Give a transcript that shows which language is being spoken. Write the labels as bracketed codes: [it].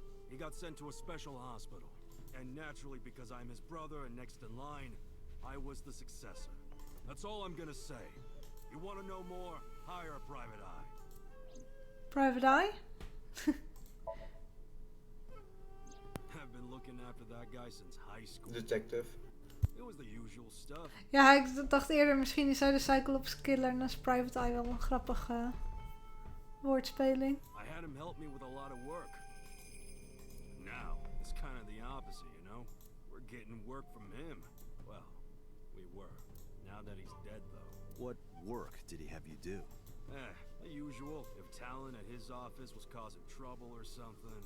[en] He got sent to a special hospital. And naturally, because I'm his brother and next in line, I was the successor. That's all I'm gonna say. You wanna know more? Hire a private eye. Private Eye? I've been looking after that guy since high school. Detective. It was the usual stuff. [nl] Ja, ik dacht eerder misschien is hij de Cyclops killer en dan is Private Eye wel een grappige woordspeling. [en] I had him help me with a lot of work. Now, it's kind of the opposite, you know? We're getting work from him. Well, we were. Now that he's dead, though. What work did he have you do? The usual. If Talon at his office was causing trouble or something.